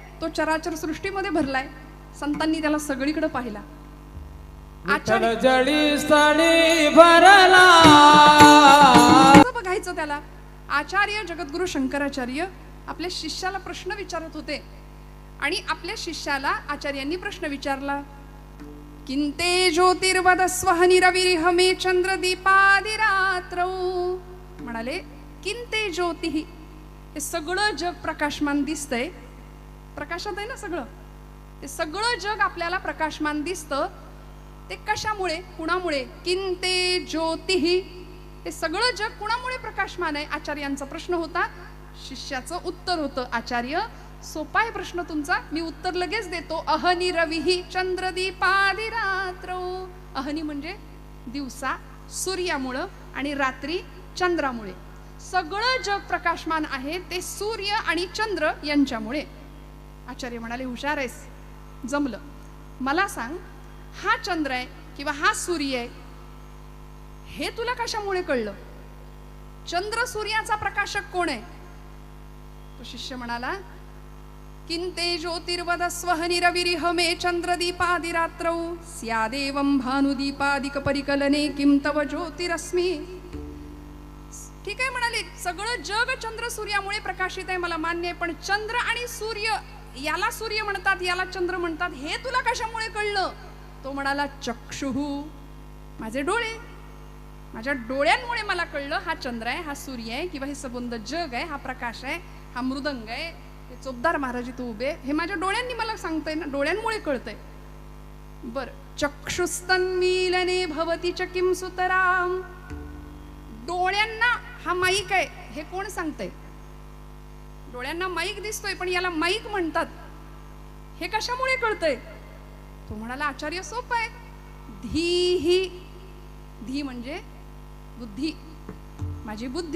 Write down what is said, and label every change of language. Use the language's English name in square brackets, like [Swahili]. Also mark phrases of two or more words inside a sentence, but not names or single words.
[Marathi] तो चराचर सृष्टीमध्ये भरलाय. संतांनी त्याला सगळीकडे पाहिला. आचार्य जडी स्थळी भरला बघायचं त्याला. आचार्य जगद्गुरु शंकराचार्य आपल्या शिष्याला प्रश्न विचारत होते आणि आपल्या शिष्याला आचार्यांनी प्रश्न विचारला, [Sanskrit] किंते ज्योतिर्वदस्वहनि रविरिह मे चंद्र दीपादिरात्रौ. [Marathi] म्हणाले [Sanskrit] किंते ज्योतिः, [Marathi] हे सगळं जग प्रकाशमान दिसतंय, प्रकाशात आहे ना सगळं, ते सगळं जग आपल्याला प्रकाशमान दिसतं, ते कशामुळे, कुणामुळे? [Sanskrit] किंते ज्योतिः, [Marathi] हे सगळं जग कुणामुळे प्रकाशमान आहे? आचार्यांचा प्रश्न होता. शिष्याचं उत्तर होतं, आचार्य सोपा आहे प्रश्न तुमचा, मी उत्तर लगेच देतो. [Sanskrit] अहनि रविः चंद्रदीपादिरात्रौ. [Marathi] अहनि म्हणजे दिवसा सूर्यामुळं आणि रात्री चंद्रामुळे. सगळं जग प्रकाशमान आहे ते सूर्य आणि चंद्र यांच्यामुळे. आचार्य म्हणाले हुशार आहेस, जमलं. मला सांग, हा चंद्र आहे किंवा हा सूर्य आहे हे तुला कशामुळे कळलं? चंद्र सूर्याचा प्रकाशक कोण आहे? तो शिष्य म्हणाला, [Sanskrit] किंते ज्योतिर्वदस्वहनि रविरिह मे चंद्रदीपादिरात्रौ स्यादेवं भानुदीपादिक परिकलने किं तव ज्योतिरस्मि. [Marathi] ठीक आहे म्हणाले, सगळं जग चंद्र सूर्यामुळे प्रकाशित आहे, मला मान्य आहे, पण चंद्र आणि सूर्य, याला सूर्य म्हणतात याला चंद्र म्हणतात, हे तुला कशामुळे कळलं? तो म्हणाला चक्षुः, माझे डोळे, माझ्या डोळ्यांमुळे मला कळलं हा चंद्र आहे, हा सूर्य आहे, किंवा हे सबंध जग आहे, हा प्रकाश आहे, हा मृदंग आहे, हे चोपदार महाराज इथं उभे, हे माझ्या डोळ्यांनी मला सांगतंय ना, डोळ्यांमुळे कळतंय. बर, [Sanskrit] चक्षुस्तन्मीलने भवती च किं सुतराम, [Marathi] डोळ्यांना हा माईक आहे हे कोण सांगतंय? डोळ्यांना माईक दिसतोय पण याला माईक म्हणतात, हे कशामुळे कळतंय? तो म्हणाला आचार्य सोपं आहे, धीही, धी म्हणजे बुद्धी, माझी बुद्धी.